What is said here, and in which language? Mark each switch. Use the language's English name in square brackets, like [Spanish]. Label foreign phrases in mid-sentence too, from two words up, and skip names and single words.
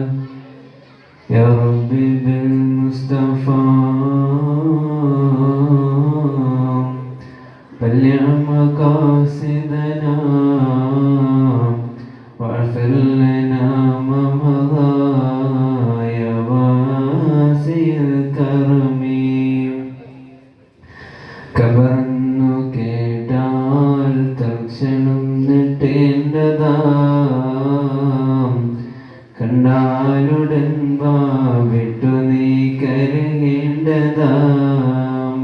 [Arabic] يا رب بالمصطفى بلغ مقاصدنا واغفر لنا ما مضى يا واسع الكرم. [Malayalam] കബറന്നു കേട്ടാൽ തൽക്ഷണം നെട്ടേണ്ടതാം, കണ്ടാലുടൻ വിട്ടു നീ കരുകേണ്ടതാം.